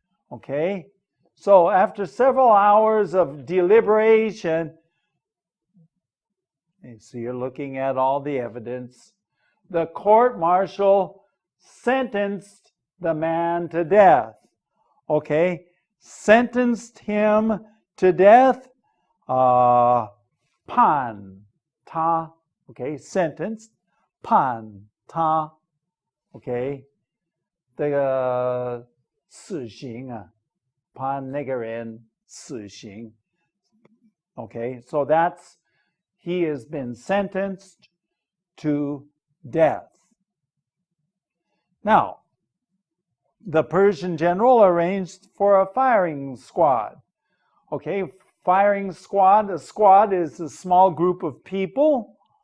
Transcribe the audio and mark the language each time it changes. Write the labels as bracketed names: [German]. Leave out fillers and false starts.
[English] Okay, so after several hours of deliberation, so you're looking at all the evidence, the court-martial sentenced the man to death. Okay, sentenced him to death. [Chinese] 判他, [English] okay, sentenced. [Chinese] 判他, [English] okay, [Chinese] 这个死刑啊，判那个人死刑. [English] Okay, so he has been sentenced to death. Now, the Persian general arranged for a firing squad. Okay, firing squad, a squad is a small group of people.